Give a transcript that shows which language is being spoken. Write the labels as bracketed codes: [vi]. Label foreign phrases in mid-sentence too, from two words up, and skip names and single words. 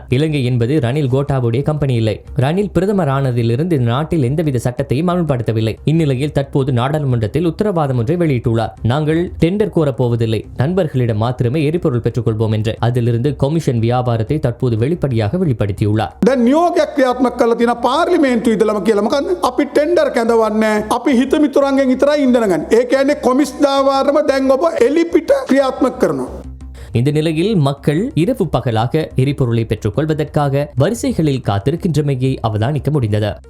[ta] இலங்கை என்பது ரணில் கோட்டாவுடைய கம்பெனி இல்லை. ரணில் பிரதமர் ஆனதிலிருந்து இந்த நாட்டில் எந்தவித சட்டத்தையும் அமல்படுத்தவில்லை. இந்நிலையில் தற்போது நாடாளுமன்றத்தில் உத்தரவாதம் ஒன்றை வெளியிட்டுள்ளார். நாங்கள் டெண்டர் கோரப்போவதில்லை, நண்பர்களிடம் மாத்திரமே எரிபொருள் பெற்றுக்கொள்வோம் என்று. அதிலிருந்து கொமிஷன் வியாபாரத்தை தற்போது வெளிப்படையாக வெளிப்படுத்தியுள்ளார். [si] දැන් නියෝගයක් ක්‍රියාත්මක කරලා තියෙන පාර්ලිමේන්තුව ඉදලම කියලා මොකද අපි ටෙන්ඩර් කැඳවන්නේ අපි හිත මිතුරන්ගෙන් විතරයි ඉන්ධන ගන්න. ඒ කියන්නේ කොමිස් දාවාරම දැන් ඔබ එලිපිට ක්‍රියාත්මක කරනවා. [ta] இந்த நிலையில் மக்கள் இரவு பகலாக எரிபொருளை பெற்றுக் கொள்வதற்காக வரிசைகளில் காத்திருக்கின்றமையை அவதானிக்க முடிந்தது.